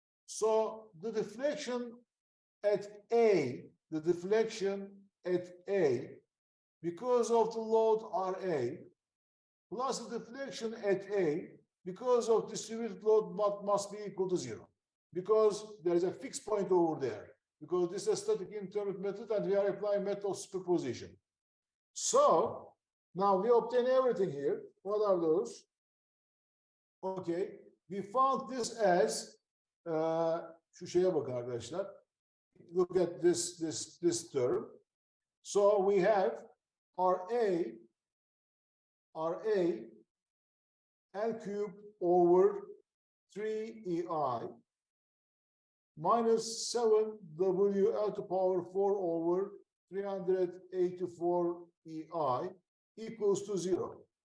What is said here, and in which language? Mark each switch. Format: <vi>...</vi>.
<en>So the deflection at A, because of the load RA, plus the deflection at A, because of distributed load, must be equal to zero. Because there is a fixed point over there. Because this is a static indeterminate method and we are applying method of superposition. So, now we obtain everything here. What are those? Okay, we found this as,</en> <tr>şu şeye bakın arkadaşlar.</tr> <en>Look at this term. So we have RA L cubed over 3EI minus 7WL to power 4 over 384 EI equals to 0.</en>